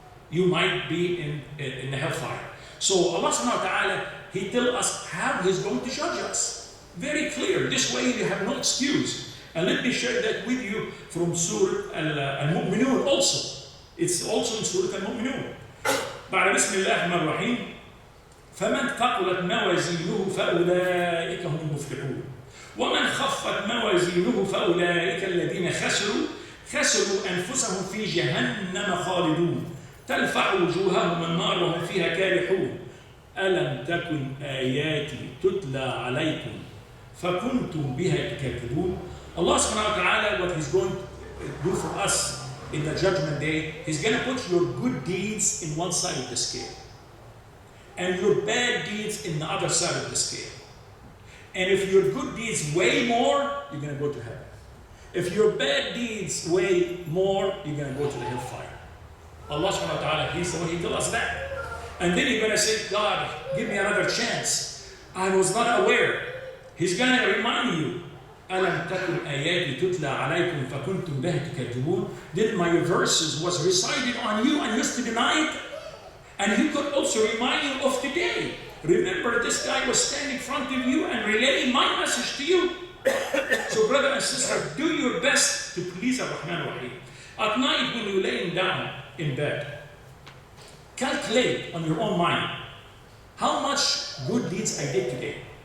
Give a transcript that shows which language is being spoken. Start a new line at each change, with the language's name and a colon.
English: You might be in the hellfire. So Allah subhanahu wa ta'ala, He tells us how He's going to judge us. Very clear. This way you have no excuse. And let me share that with you from Surah Al-Mu'minun also. It's also in Surah Al-Mu'minun.
Arabic: بعد بسم الله الرحمن الرحيم فمن ثقلت موازينه فأولئك هم المفلحون ومن خفت موازينه فأولئك الذين خسروا أنفسهم في جهنم خالدون تلفح وجوههم النار وهم فيها كالحون ألم تكن آياتي تتلى عليكم فكنتم بها تكذبون.
English: Allah subhanahu wa ta'ala, what He's going to do for us in the judgment day, He's going to put your good deeds in one side of the scale and your bad deeds in the other side of the scale. And if your good deeds weigh more, you're going to go to heaven. If your bad deeds weigh more, you're going to go to the hellfire. Allah subhanahu wa ta'ala, He's the one He tells us that. And then you're going to say, God, give me another chance. I was not aware. He's going to remind you,
Arabic: أَلَمْ تَكُنْ آيَاتِ تُتْلَى عَلَيْكُمْ فَكُنْتُمْ بِهَا تُكَذِّبُونَ.
English: Then my verses was recited on you and used to deny it. And He could also remind you of today. Remember, this guy was standing in front of you and relaying my message to you. So brother and sister, do your best to please Ar-Rahman Ar-Rahim. At night when you're laying down in bed, calculate on your own mind how much good deeds I did today.